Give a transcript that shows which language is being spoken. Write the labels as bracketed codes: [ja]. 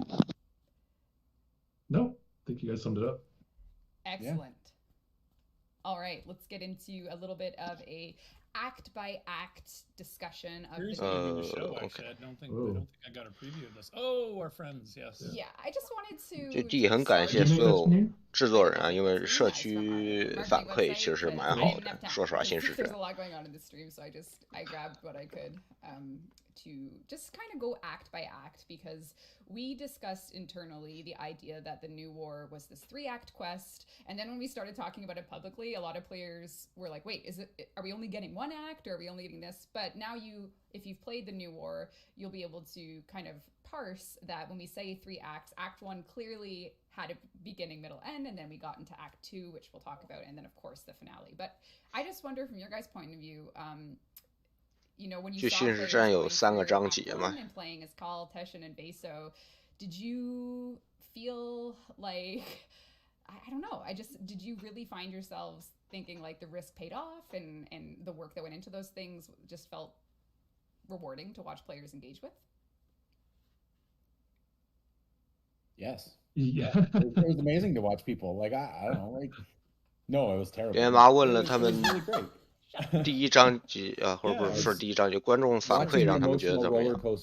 [en] Yeah. No, I think you guys summed it up. Excellent. Yeah. All right, let's get into a little bit of a act by act discussion of the show. Actually, I don't think I got a preview of this. Oh, our friends, yes. Yeah, I just wanted to. [zh] 这第一很感谢所有制作人啊，因为社区反馈其实是蛮好的。说实话，新是这样。 [en] There's a lot going on in the stream, so I grabbed what I could to just kind of go act by act, because we discussed internally the idea that the New War was this 3-act quest, and then when we started talking about it publicly, a lot of players were like, wait, are we only getting 1 act, or are we only getting this? But now if you've played the New War, you'll be able to kind of parse that when we say 3 acts, Act 1 clearly had a beginning, middle, end, and then we got into Act 2, which we'll talk about, and then of course the finale. But I just wonder from your guys' point of view, you know, when you saw players going through and playing as Carl, Teshin, and Beso, did you feel like, I don't know, did you really find yourselves thinking like the risk paid off, and the work that went into those things just felt rewarding to watch players engage with? Yes. Yeah. It was amazing to watch people. Like, I don't know, like, no, it was terrible. [zh] 连妈问了他们 [en] really great. [zh] 第一章节或者不是说第一章节，观众反馈让他们觉得怎么样？